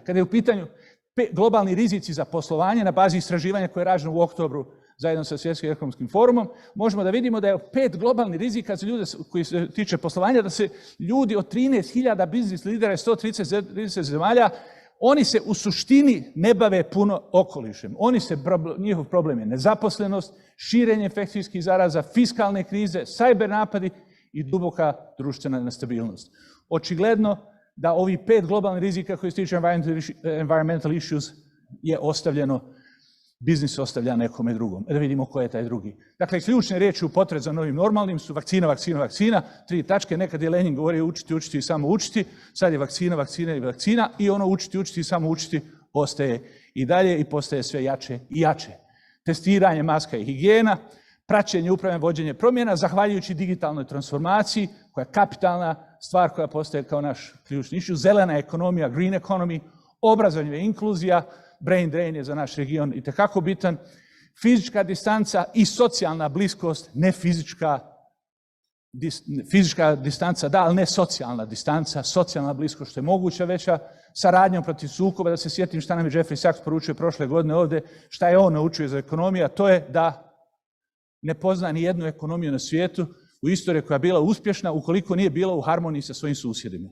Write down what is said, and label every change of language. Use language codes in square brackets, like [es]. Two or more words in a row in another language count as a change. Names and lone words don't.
[bs] Kada je u pitanju globalni rizici za poslovanje na bazi istraživanja koje je rađeno u oktobru zajedno sa Svjetskim ekonomskim forumom, možemo da vidimo da je 5 globalnih rizika za ljude koji se tiče poslovanja, da se ljudi od 13.000 biznis lidera i 130 zemalja, oni se u suštini ne bave puno okolišem. Njihov problem je nezaposlenost, širenje infekcijskih zaraza, fiskalne krize, cyber napadi i duboka društvena nestabilnost. Očigledno da ovih 5 globalnih rizika koji se tiče [en] environmental issues [bs] je ostavljeno, biznis ostavlja nekome drugom. Da vidimo ko je taj drugi. Dakle, ključne riječi u potrazi za novim normalnim su vakcina, 3 tačke. Nekad je Lenin govorio učiti i samo učiti. Sad je vakcina i vakcina i ono učiti i samo učiti ostaje i dalje i postaje sve jače i jače. Testiranje, maska i higijena, praćenje, upravljanje, vođenje promjena, zahvaljujući digitalnoj transformaciji, koja je kapitalna stvar koja postaje kao naš ključni issue, zelena ekonomija, [en] green economy, [bs] obrazovanje i inkluzija, [en] brain drain [bs] je za naš region itekako bitan, fizička distanca i socijalna bliskost, ne fizička distanca, da, ali ne socijalna distanca, socijalna bliskost što je moguća veća, saradnjom protiv sukoba, da se sjetim šta nam je Jeffrey Sachs poručio prošle godine ovdje, šta je on naučio iz ekonomije, a to je da ne pozna ni jednu ekonomiju na svijetu u istoriji koja je bila uspješna ukoliko nije bila u harmoniji sa svojim susjedima.